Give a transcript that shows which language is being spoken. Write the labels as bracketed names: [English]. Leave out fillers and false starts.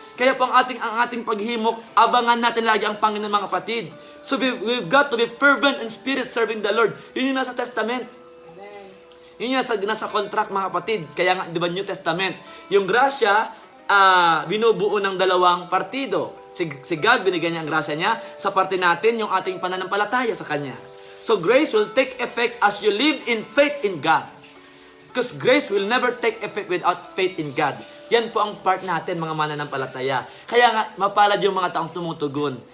[Filipino] Kaya po ang ating paghimok, abangan natin lagi ang Panginoon mga kapatid. [English] So we've got to be fervent in spirit serving the Lord. [Filipino] Yun yung nasa Testament. Yun yung nasa contract mga kapatid. Kaya nga, di ba New Testament? Yung grasya, binubuo ng dalawang partido. Si God, binigyan niya ang grasya niya. Sa parte natin, yung ating pananampalataya sa Kanya. [English] So grace will take effect as you live in faith in God. Because grace will never take effect without faith in God. [Filipino] Yan po ang part natin, mga mananampalataya. Kaya nga, mapalad yung mga taong tumutugon.